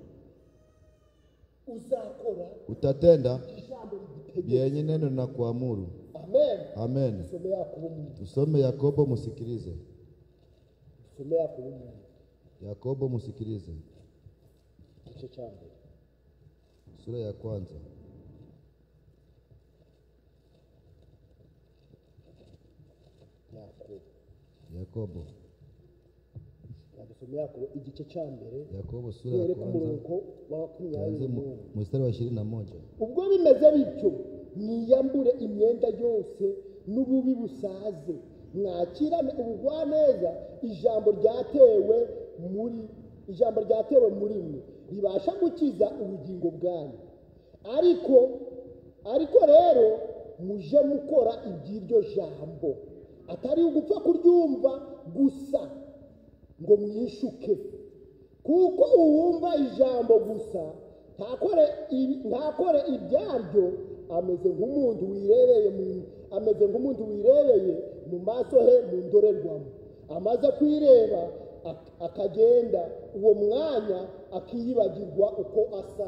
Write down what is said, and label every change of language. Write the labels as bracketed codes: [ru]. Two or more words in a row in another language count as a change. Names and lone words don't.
[sw] Utatenda vyenye neno na kuamuru. Amen. Tusome Yakobo, musikilize. Yakobo musikilize. Sura ya kwanza. Yakobo. [rw] Igice cya mbere. [sw] Yakobo sura ya kwanza. Mstari wa 21. [rw] Ubwo bimeze bityo niyambure imyenda yose n'ububi busaze mwakirane ubugwaneza ijambo ryatewe muri mwe ribasha gukiza ubugingo bwanyu. Ariko rero muje mukora iby'iryo jambo, atari ugupfa kuryumva gusa ngo mwishuke, kuko uwumva ijambo gusa ntakore ibyaryo ameze nk'umuntu wirebeye mu maso he mu ndorerwamo, amaze kwireba akagenda, uwo mwanya akiyibagirwa uko asa.